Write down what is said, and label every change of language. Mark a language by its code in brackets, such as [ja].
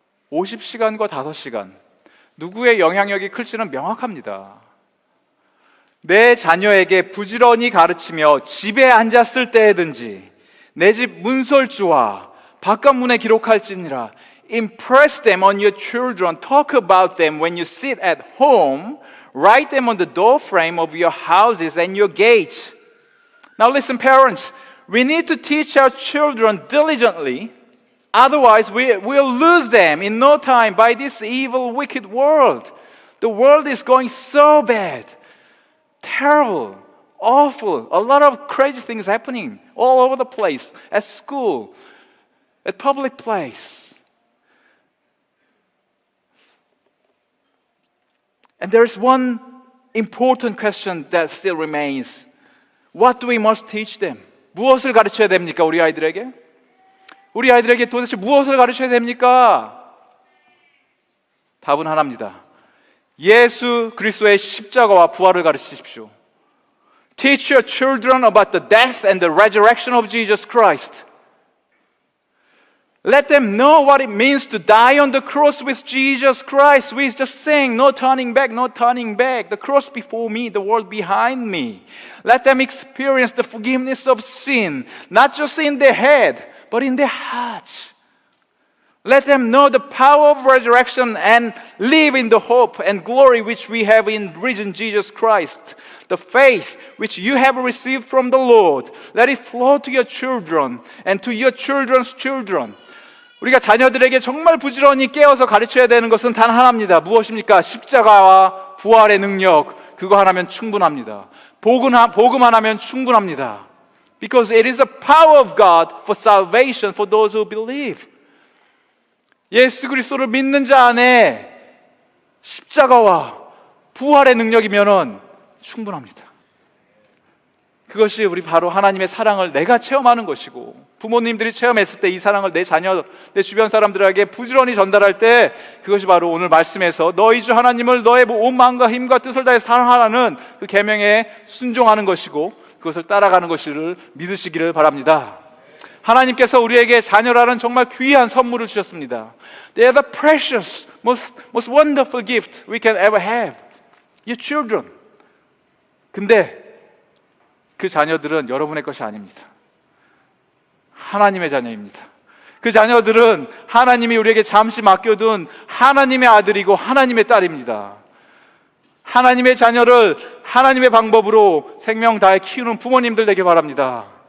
[ko] 50시간과 5시간. 누구의 영향력이 클지는 명확합니다. 내 자녀에게 부지런히 가르치며 집에 앉았을 때에든지 내 집 문설주와 바깥문에 기록할지니라. [en] Impress them on your children. Talk about them when you sit at home. Write them on the doorframe of your houses and your gates. Now listen, parents. We need to teach our children diligently. Otherwise, we'll lose them in no time by this evil, wicked world. The world is going so bad. Terrible, awful. A lot of crazy things happening all over the place. At school, at public place. And there's one important question that still remains. What do we must teach them? [ko] 무엇을 가르쳐야 됩니까, 우리 아이들에게? 우리 아이들에게 도대체 무엇을 가르쳐야 됩니까? 답은 하나입니다. 예수 그리스도의 십자가와 부활을 가르치십시오. [en] Teach your children about the death and the resurrection of Jesus Christ. Let them know what it means to die on the cross with Jesus Christ. We just sing, no turning back, no turning back. The cross before me, the world behind me. Let them experience the forgiveness of sin, not just in their head, but in their hearts. Let them know the power of resurrection and live in the hope and glory which we have in risen Jesus Christ. The faith which you have received from the Lord, let it flow to your children and to your children's children. [ko] 우리가 자녀들에게 정말 부지런히 깨어서 가르쳐야 되는 것은 단 하나입니다. 무엇입니까? 십자가와 부활의 능력, 그거 하나면 충분합니다. 복음 하나면 충분합니다. [en] Because it is the power of God for salvation for those who believe. [ko] 예수 그리스도를 믿는 자 안에 십자가와 부활의 능력이면은 충분합니다. 그것이 우리 바로 하나님의 사랑을 내가 체험하는 것이고, 부모님들이 체험했을 때 이 사랑을 내 자녀, 내 주변 사람들에게 부지런히 전달할 때 그것이 바로 오늘 말씀에서 너희 주 하나님을 너의 온 마음과 힘과 뜻을 다해 사랑하라는 그 계명에 순종하는 것이고, 그것을 따라가는 것을 믿으시기를 바랍니다. 하나님께서 우리에게 자녀라는 정말 귀한 선물을 주셨습니다. [en] They are the precious, most wonderful gift we can ever have. Your children. [ko] 근데 그 자녀들은 여러분의 것이 아닙니다. 하나님의 자녀입니다. 그 자녀들은 하나님이 우리에게 잠시 맡겨둔 하나님의 아들이고 하나님의 딸입니다. 하나님의 자녀를 하나님의 방법으로 생명 다해 키우는 부모님들 되길 바랍니다.